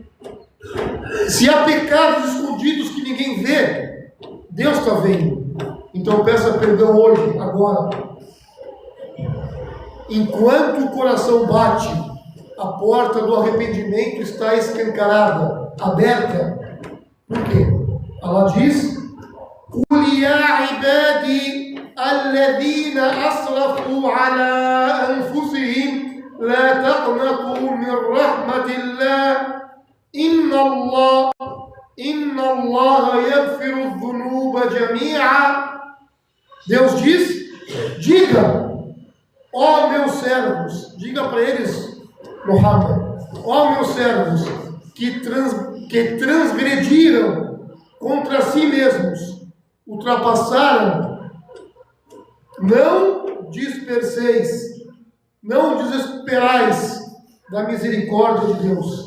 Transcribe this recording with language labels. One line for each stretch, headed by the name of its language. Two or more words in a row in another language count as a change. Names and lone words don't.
Portuguese: Se há pecados escondidos que ninguém vê, Deus está vendo. Então peça perdão hoje, agora. Enquanto o coração bate, a porta do arrependimento está escancarada, aberta. Por quê? Allah diz:
Arabic: قُلْ يَا عِبَادِي الَّذِينَ أَسْرَفُوا عَلَى أَنفُسِهِمْ لا تقنطوا من رحمة الله إن الله يغفر الذنوب جميعا.
Portuguese: Deus diz: diga, ó meus servos, diga para eles, Muhammad, ó meus servos, que transgrediram contra si mesmos, ultrapassaram, não disperseis, não desesperais da misericórdia de Deus.